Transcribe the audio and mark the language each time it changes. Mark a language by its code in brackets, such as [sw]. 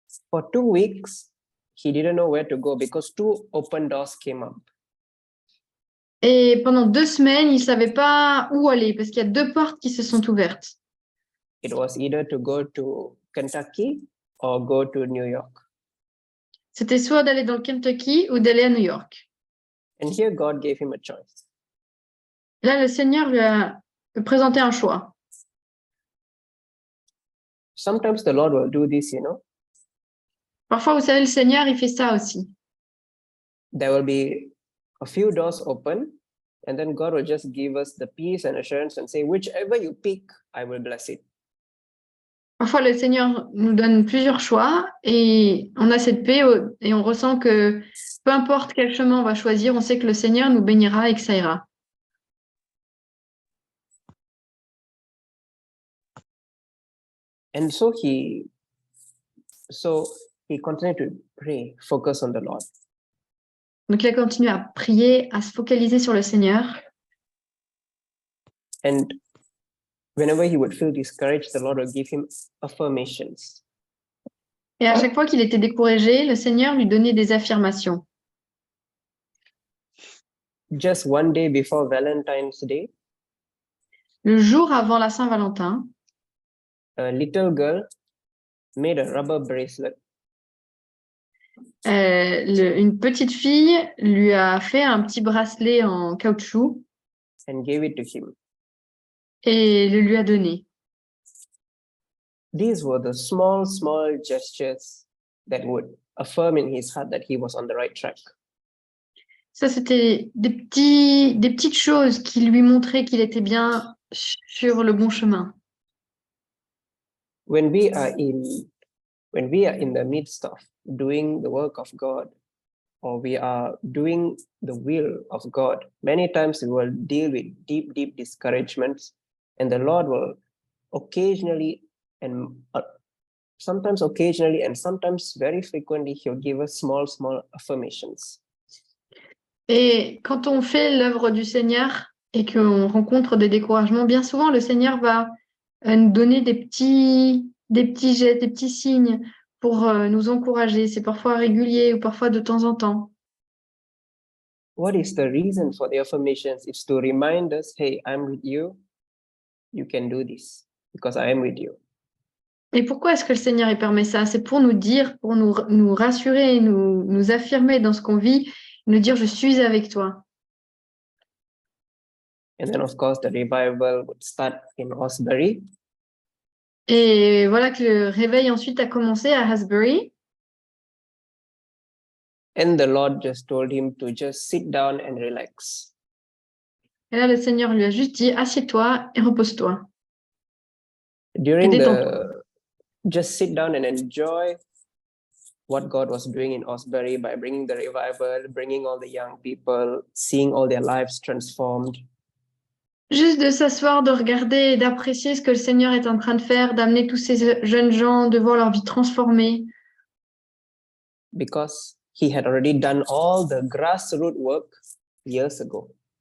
[en] For 2 weeks, he didn't know where to go because 2 open doors came up. [fr] Et pendant 2 semaines, il ne savait pas où aller parce qu'il y a 2 portes qui se sont ouvertes. [en] It was either to go to Kentucky or go to New York. [fr] C'était soit d'aller dans le Kentucky ou d'aller à New York. [en] And here God gave him a choice. [fr] Là, le Seigneur lui a présenté un choix. [en] Sometimes the Lord will do this, [fr] Parfois, vous savez, le Seigneur, il fait ça aussi. [en] There will be a few doors open, and then God will just give us the peace and assurance and say, whichever you pick, I will bless it. [fr] Parfois, le Seigneur nous donne plusieurs choix et on a cette paix et on ressent que peu importe quel chemin on va choisir, on sait que le Seigneur nous bénira et que ça ira. [en] And so he continued to pray, focus on the Lord. [fr] Donc, il a continué à prier, à se focaliser sur le Seigneur. [en] And whenever he would feel discouraged, the Lord would give him affirmations. [fr] Et à chaque fois qu'il était découragé, le Seigneur lui donnait des affirmations. [en] Just one day before Valentine's Day, [fr] Le jour avant la Saint-Valentin, [en] a little girl made a rubber bracelet [fr] une petite fille lui a fait un petit bracelet en caoutchouc [en] and gave it to him. [fr] et le lui a donné. [en] These were the small gestures that would affirm in his heart that he was on the right track. [fr] Ça, c'était des petites choses qui lui montraient qu'il était bien sur le bon chemin. [en] When we are in the midst of doing the work of God, or we are doing the will of God, many times we will deal with deep discouragements, and the Lord will occasionally and sometimes very frequently, he'll give us small affirmations. [fr] Et quand on fait l'œuvre du Seigneur et qu'on rencontre des découragements, bien souvent, le Seigneur va nous donner des petits gestes, des petits signes pour nous encourager. C'est parfois régulier ou parfois de temps en temps. [en] what is the reason for the affirmations? It's to remind us, hey, I'm with you. You can do this because I am with you. [fr] Et pourquoi est-ce que le Seigneur il permet ça? C'est pour nous dire, pour nous rassurer, nous affirmer dans ce qu'on vit, nous dire je suis avec toi. [en] And then, of course, the revival would start in Osbury. [fr] Et voilà que le réveil ensuite a commencé à Hasbury. [en] And the Lord just told him to just sit down and relax. [fr] Et là, le Seigneur lui a juste dit assieds-toi et repose-toi. [en] During [fr] Et [en] just sit down and enjoy what God was doing in Osbury by bringing the revival, bringing all the young people, seeing all their lives transformed. [fr] Juste de s'asseoir, de regarder et d'apprécier ce que le Seigneur est en train de faire, d'amener tous ces jeunes gens, de voir leur vie transformée. [en] Because he had already done all the grassroots work years ago.